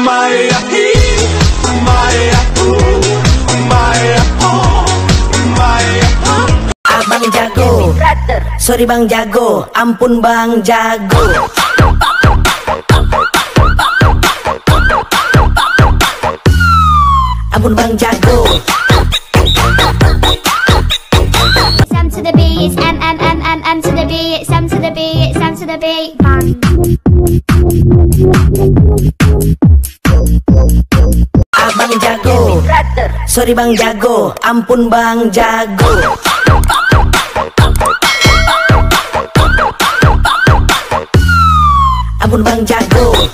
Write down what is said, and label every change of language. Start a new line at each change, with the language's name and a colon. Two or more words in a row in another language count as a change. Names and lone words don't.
Indonesian: Abang jago, sorry bang jago, ampun bang jago. Ampun bang jago.
English: Sam to the B, it's M to the B, it's M to the B, it's M to the B, bang.
Indonesian: Abang jago, sorry bang jago, ampun bang jago. Ampun bang jago.